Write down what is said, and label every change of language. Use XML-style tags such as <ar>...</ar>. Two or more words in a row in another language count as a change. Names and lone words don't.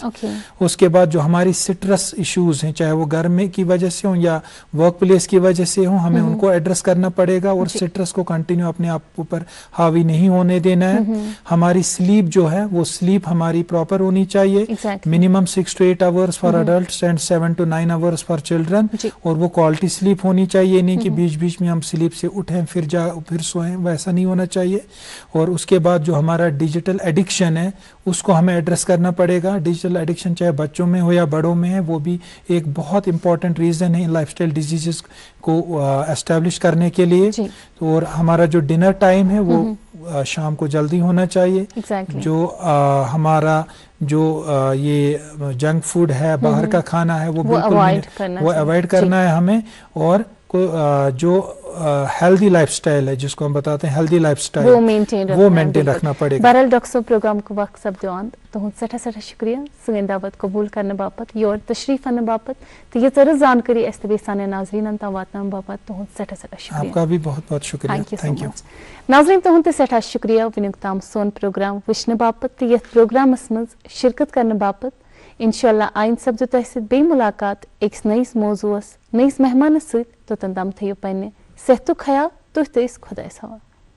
<hi>उसके बाद जो हमारी</hi> <en>stress issues</en> <hi>हैं, चाहे वो घर में की वजह से हो या</hi> <en>work place</en> <hi>की वजह से हो, हमें उनको एड्रेस करना पड़ेगा और स्ट्रेस को कंटिन्यू अपने आप ऊपर हावी नहीं होने देना है। हमारी स्लीप जो है वो स्लीप हमारी प्रॉपर होनी चाहिए,</hi> <en>minimum 6 to 8 hours for adults and 7 to 9 hours for children,</en> <hi>और वो</hi> <en>quality sleep</en> <hi>होनी चाहिए, नहीं कि बीच बीच में हम स्लीप से उठें फिर सोएं, वैसा नहीं होना चाहिए। और उसके बाद जो हमारा</hi> <en>digital addiction</en> <hi>है उसको हमें एड्रेस करना पड़ेगा।</hi> <en>digital addiction</en> <hi>चाहे बच्चों में हो या बड़ों में है, वो भी एक बहुत</hi> <en>important reason</en> <hi>है</hi> <en>lifestyle diseases</en> <hi>को एस्टेब्लिश करने के लिए। और हमारा जो</hi> <en>dinner time</en> <hi>है वो शाम को जल्दी होना चाहिए। जो हमारा जो ये</hi> <en>junk food</en> <hi>है, बाहर का खाना है, वो बिल्कुल अवॉइड करना है हमें। और जो</hi> <en>healthy lifestyle</en> <hi>है, जिसको हम बताते हैं</hi> <en>healthy lifestyle,</en> <hi>वो मेंटेन रखना पड़ेगा।</hi> <ks>बहरहाल डॉक्टर साहब प्रोग्राम को वक्त सब दिवान तुहद सठा शुक्रिया सन दावत कबूल करने बापत, योर तशरीफ आने बापत, तो ये तरह जानकारी साने नाजरीन तम वातन बापत तुहद सठा शुक्रिया।</ks> <hi>आपका भी बहुत बहुत शुक्रिया।</hi> <en>thank you</en> <ks>नाजरीन, तुहद सठा शुक्रिया वनुक ताम सोन प्रोग्राम वुचने बापत, तो ये प्रोग्रामस मज शिरकत करने बापत। इंशाअल्लाह आइंद सब्जो तह बे मुलाकात एक नईस मौजूस नईस मेहमान सत, तोतन तम थो पे सेहतु ख्याल, तुह खुदायस हवाल।</ks>